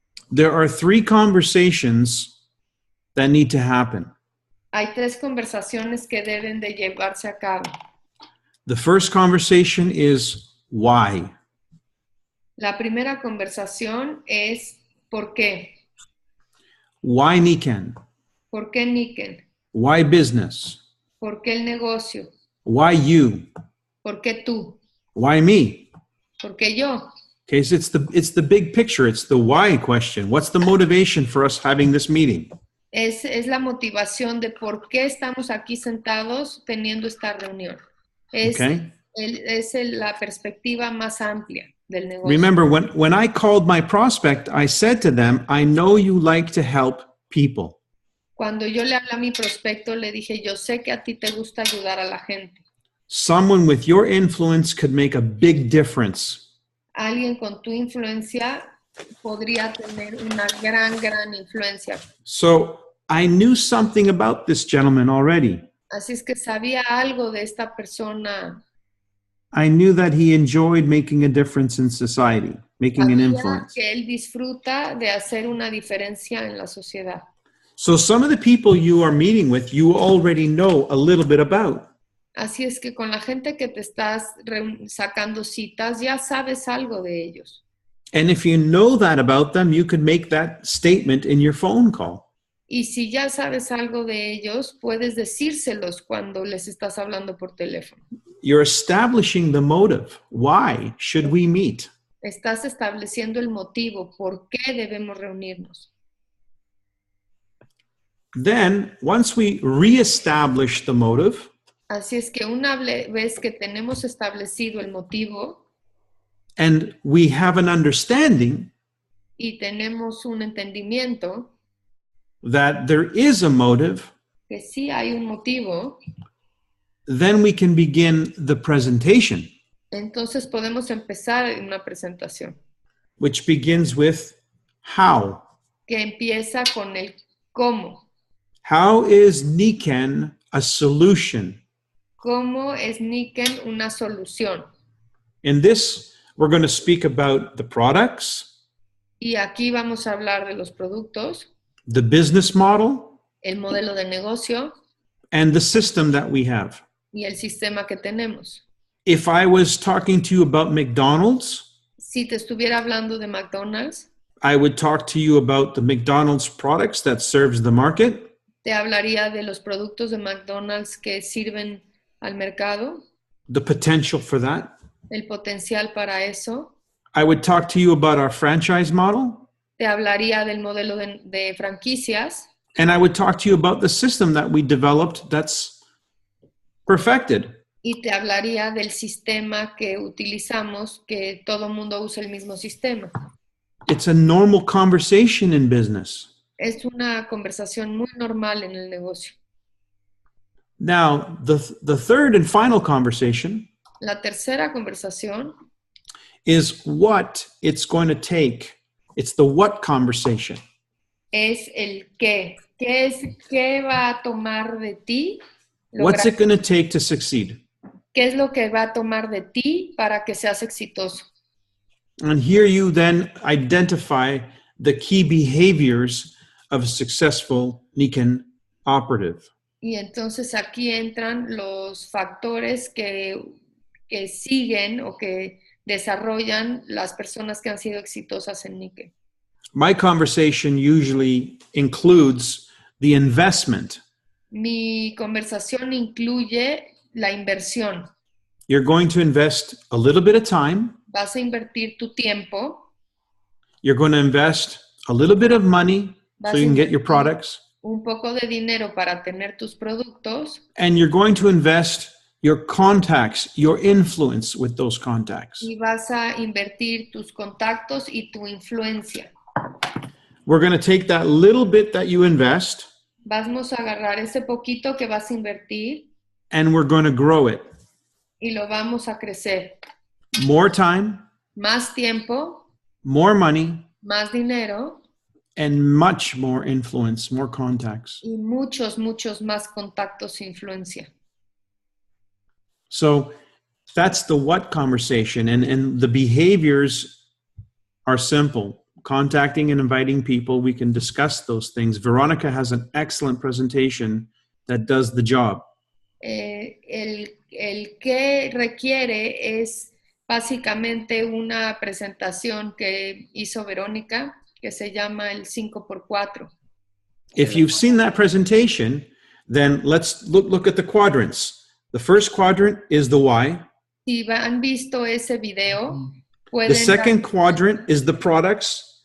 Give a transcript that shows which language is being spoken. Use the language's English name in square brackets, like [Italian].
[English] There are 3 conversations that need to happen. [Spanish] Hay 3 conversaciones que deben de llevarse a cabo. [English] The first conversation is why. [Spanish] La primera conversación es ¿por qué? [English] Why Nikken? [Spanish] ¿Por qué Nikken? [English] Why business? [Spanish] ¿Por qué el negocio? [English] Why you? [Spanish] ¿Por qué tú? [English] Why me? [Spanish] ¿Por qué yo? [English] Okay, so it's the big picture. It's the why question. What's the motivation for us having this meeting? [Spanish] Es la motivación de por qué estamos aquí sentados teniendo esta reunión. Es la perspectiva más amplia del negocio. [English] Remember, when I called my prospect, I said to them, I know you like to help people. [Spanish] Cuando yo le hablé a mi prospecto, le dije, yo sé que a ti te gusta ayudar a la gente. [English] Someone with your influence could make a big difference. [Spanish] Alguien con tu influencia podría tener una gran influencia. [English] So I knew something about this gentleman already. [Spanish] Así es que sabía algo de esta persona. [English] I knew that he enjoyed making a difference in society, making an influence. [Spanish] Que él disfruta de hacer una diferencia en la sociedad. [English] So some of the people you are meeting with, you already know a little bit about. [Spanish] Así es que con la gente que te estás sacando citas, ya sabes algo de ellos. [English] And if you know that about them, you could make that statement in your phone call. [Spanish] Y si ya sabes algo de ellos, puedes decírselos cuando les estás hablando por teléfono. [English] You're establishing the motive. Why should we meet? [Spanish] Estás estableciendo el motivo, por qué debemos reunirnos. [English] Then, once we reestablish the motive, [Spanish] así es que una vez que tenemos establecido el motivo, [English] and we have an understanding, [Spanish] y tenemos un entendimiento, [English] that there is a motive, [Spanish] que sí hay un motivo, [English] then we can begin the presentation. [Spanish] Entonces podemos empezar una presentación. [English] Which begins with how. [Spanish] Que empieza con el cómo. [English] How is Nikken a solution? [Spanish] ¿Cómo es Nikken una solución? [English] In this we're going to speak about the products, [Spanish] Y aquí vamos a hablar de los productos, [English] the business model, [Spanish] el modelo de negocio [English] and the system that we have. [Spanish] y el sistema que tenemos. [English] If I was talking to you about McDonald's, [Spanish] Si te estuviera hablando de McDonald's, [English] I would talk to you about the McDonald's products that serves the market. [Spanish] te hablaría de los productos de McDonald's que sirven al mercado, [English] The potential for that. [Spanish] el potencial para eso. [English] I would talk to you about our franchise model, [Spanish] Te hablaría del modelo de franquicias [English] and I would talk to you about the system that we developed that's perfected. [Spanish] y te hablaría del sistema que utilizamos, que todo mundo usa el mismo sistema. [English] It's a normal conversation in business. [Spanish] Es una conversación muy normal en el negocio. [English] Now, the third and final conversation [Spanish] La tercera conversación [English] is what it's going to take. It's the what conversation. [Spanish] es el qué. ¿Qué va a tomar de ti? [English] What's it going to take to succeed? [Spanish] ¿Qué es lo que va a tomar de ti para que seas exitoso? [English] And here you then identify the key behaviors of a successful Nikken operative. [Spanish] Y entonces aquí entran los factores que siguen o que desarrollan las personas que han sido exitosas en Nikken. [English] My conversation usually includes the investment. [Spanish] Mi conversación incluye la inversión. [English] You're going to invest a little bit of time. [Spanish] Vas a invertir tu tiempo, [English] You're going to invest a little bit of money [Spanish] vas [English] so [Spanish] a [English] you can get your [Spanish] invertir [English] products. [Spanish] un poco de dinero para tener tus productos [English] And you're going to invest your contacts, your influence with those contacts. [Spanish] y vas a invertir tus contactos y tu influencia. [English] We're going to take that little bit that you invest [Spanish] Vamos a agarrar ese poquito que vas a invertir [English] and we're going to grow it. [Spanish] y lo vamos a crecer. [English] More time, [Spanish] Más tiempo, [English] more money, [Spanish] más dinero [English] and much more influence, more contacts. [Spanish] y muchos más contactos e influencia. [English] So that's the what conversation. And the behaviors are simple. Contacting and inviting people, we can discuss those things. Veronica has an excellent presentation that does the job. [Spanish] El que requiere es básicamente una presentación que hizo Verónica, que se llama el 5x4. [English] If you've seen that presentation, then let's look at the quadrants. The first quadrant is the why. [Spanish] Si han visto ese video, [English] The [Spanish] pueden [English] second quadrant is the products.